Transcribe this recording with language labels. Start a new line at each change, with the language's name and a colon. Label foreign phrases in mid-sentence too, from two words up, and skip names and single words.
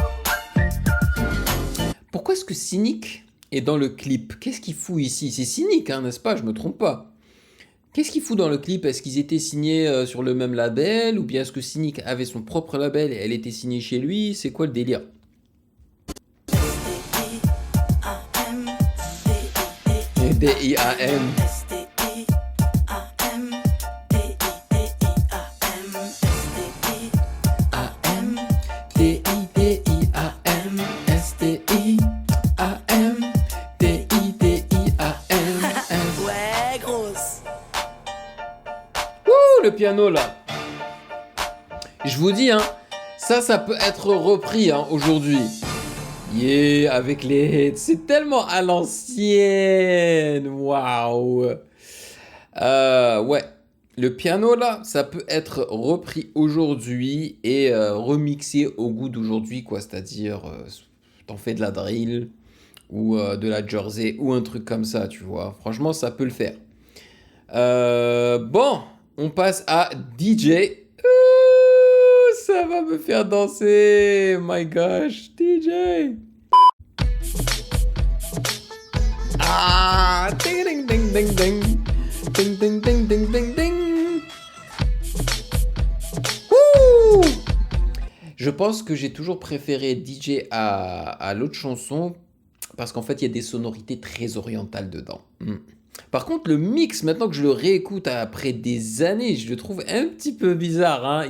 French: Pourquoi est-ce que Cynic est dans le clip? Qu'est-ce qu'il fout ici? C'est Cynic, hein, n'est-ce pas? Je me trompe pas. Qu'est-ce qu'il fout dans le clip? Est-ce qu'ils étaient signés sur le même label? Ou bien est-ce que Cynic avait son propre label et elle était signée chez lui? C'est quoi le délire? D-I-A-M. D-I-D-I-A-M. S-T-I-A-M. D-I-D-I-A-M. Ouais, grosse. Ouh, le piano là. Je vous dis, hein, ça peut être repris hein, aujourd'hui. Yeah, avec les hits. C'est tellement à l'ancienne. Waouh. Ouais. Le piano là, ça peut être repris aujourd'hui et remixé au goût d'aujourd'hui, quoi. C'est-à-dire, t'en fais de la drill ou de la jersey ou un truc comme ça, tu vois. Franchement, ça peut le faire. Bon, on passe à DJ. Ça va me faire danser.
English: My gosh, DJ. Ah, ding ding ding ding ding. Ding ding ding ding ding ding. Wouh!
French: Je pense que j'ai toujours préféré DJ à l'autre chanson parce qu'en fait, il y a des sonorités très orientales dedans. Par contre, le mix, maintenant que je le réécoute après des années, je le trouve un petit peu bizarre, hein.